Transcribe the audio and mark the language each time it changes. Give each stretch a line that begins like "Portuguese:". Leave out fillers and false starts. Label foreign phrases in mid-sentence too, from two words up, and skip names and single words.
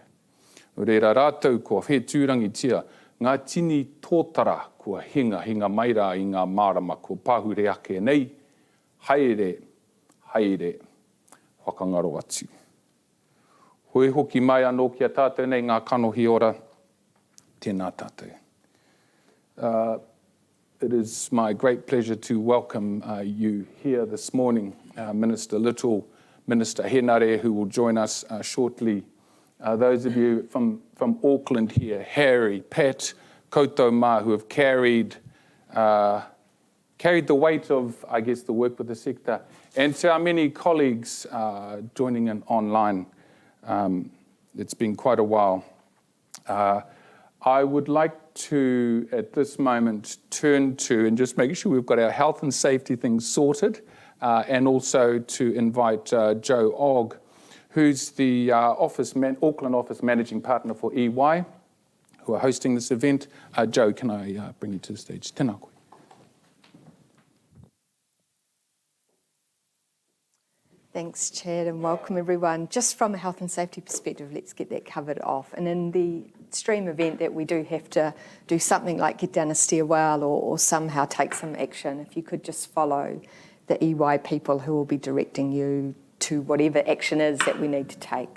Māori: Nō reira rātou kua whe tūrangi tia, ngā tini tōtara kua hinga mai rā i ngā mārama kua pāhure ake nei, haere, whakangaro atu. Hoi hoki mai anō ki a tātou nei ngā kanohi ora, tēnā tātou.
English: It is my great pleasure to welcome you here this morning, Minister Little, Minister Henare, who will join us shortly. Those of you from Auckland here, Harry, Pat,
Māori: koutou mā,
English: who have carried the weight of, I guess, the work with the sector. And to our many colleagues joining in online, it's been quite a while. I would like to, at this moment, turn to and just make sure we've got our health and safety things sorted, and also to invite Joe Ogg, who's the Auckland office managing partner for EY, who are hosting this event. Joe, can I bring you to the stage?
Māori: Tēnā koe.
English: Thanks, Chad, and welcome everyone. Just from a health and safety perspective, let's get that covered off. And in the extreme event that we do have to do something like get down a stairwell or somehow take some action, if you could just follow the EY people who will be directing you to whatever action is that we need to take.